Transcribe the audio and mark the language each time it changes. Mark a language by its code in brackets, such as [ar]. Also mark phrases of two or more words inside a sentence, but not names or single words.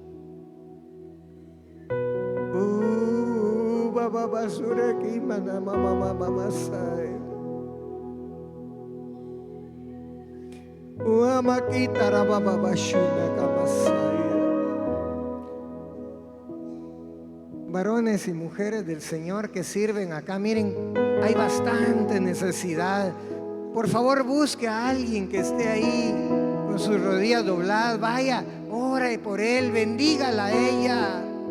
[es] Baba basura ki mana mama mamasay. Uamakita rababa bashuna kamasaya. Varones y mujeres del Señor que sirven acá, miren, hay bastante necesidad. Por favor, busque a alguien que esté ahí con sus rodillas dobladas. Vaya, ore por él, bendígala a ella.